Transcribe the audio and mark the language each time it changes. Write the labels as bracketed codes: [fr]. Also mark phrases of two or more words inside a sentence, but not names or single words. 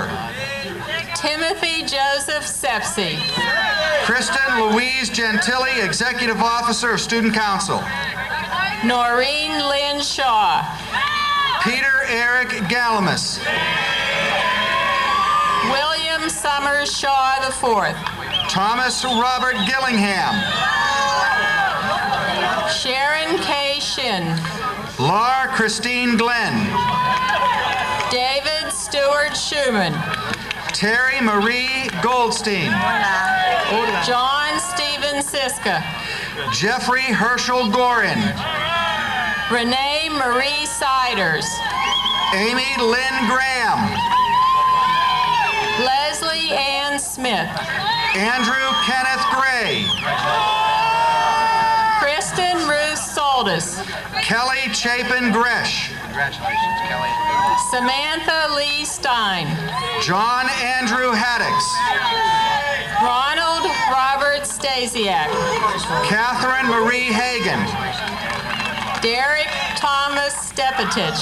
[en] Timothy Joseph Sepsi. Kristen Louise Gentili, Executive Officer of Student Council. Noreen Lynn Shaw. Peter Eric Galamus. William Summers Shaw IV. Thomas Robert Gillingham. Sharon K. Shin. Laura Christine Glenn. David Stewart Schumann. Terry Marie Goldstein. John Stephen Siska. Jeffrey Herschel Gorin. Renee Marie Siders. Amy Lynn Graham. Leslie Ann Smith. Andrew Kenneth Gray. Kristen Ruth Soldis. Kelly Chapin Gresh. Congratulations, Kelly. Samantha Lee Stein. John Andrew Haddix. Ronald Robert Stasiak. Catherine Marie Hagan. Derek Thomas Stepetich.